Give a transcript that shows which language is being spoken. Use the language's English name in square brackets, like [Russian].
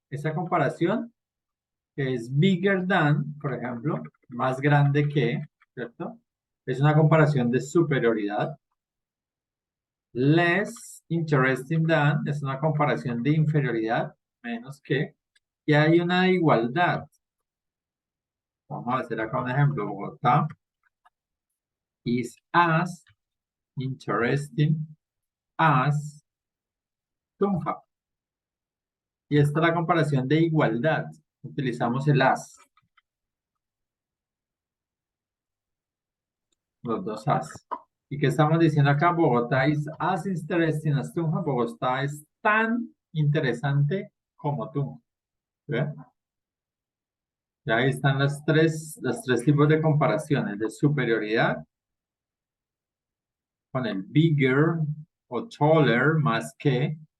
[Spanish] Esa comparación que es [English] bigger than, [Spanish] por ejemplo, más grande que, ¿cierto? Es una comparación de superioridad. [English] Less interesting than [Spanish] es una comparación de inferioridad, menos que. Y hay una de igualdad. Vamos a hacer acá un ejemplo. [English] Bogotá is as interesting as Tunja. [Spanish] Y esta es la comparación de igualdad. Utilizamos el as. Los dos as. ¿Y qué estamos diciendo acá? [English] Bogotá is as interesting as Tunja. [Spanish] Bogotá es tan interesante como Tunja. ¿Ve? Ya ahí están los tres tipos de comparaciones. De superioridad con el bigger o taller más que.